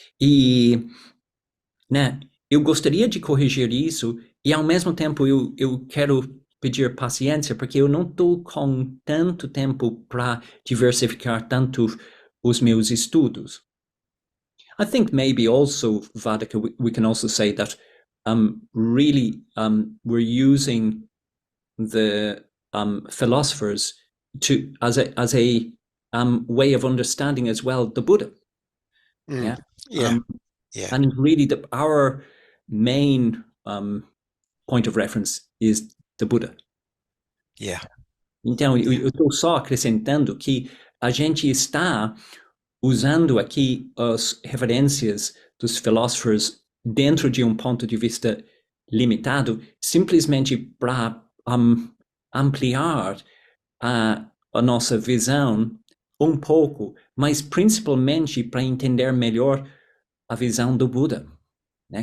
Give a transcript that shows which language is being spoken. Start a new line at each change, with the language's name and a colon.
Portuguese: E, né, eu gostaria de corrigir isso, e ao mesmo tempo eu quero pedir paciência, porque eu não estou com tanto tempo para diversificar tanto os meus estudos.
English: I think maybe also, Vaddhaka, we can also say that really we're using the philosophers as a way of understanding as well the Buddha. Yeah. And really our main point of reference is the Buddha. Yeah.
Portuguese: Então, eu estou só acrescentando que a gente está usando aqui as referências dos filósofos dentro de um ponto de vista limitado, simplesmente para ampliar a nossa visão pouco, mas principalmente para entender melhor a visão do Buda, né?